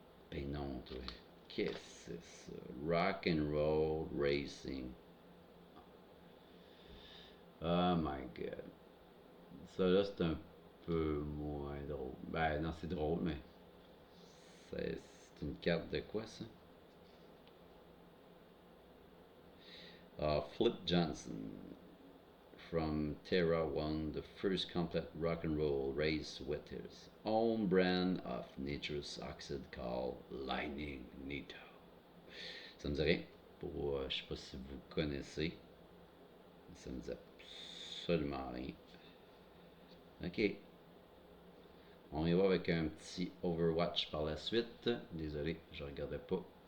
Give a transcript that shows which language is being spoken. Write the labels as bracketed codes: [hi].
[fr] Ben non, toi. Qu'est-ce que c'est ça? Rock and Roll Racing. [en] Oh my god. [fr] Ça là, c'est un peu moins drôle. Ben non, c'est drôle, mais c'est une carte de quoi ça? [en] Flip Johnson from Terra won the first complete rock and roll race with his own brand of nitrous oxide called Lightning Nito. [fr] Ça me dit rien. Je sais pas si vous connaissez. Ça me dit absolument rien. Ok. On y va avec un petit Overwatch par la suite. Désolé, je regardais pas.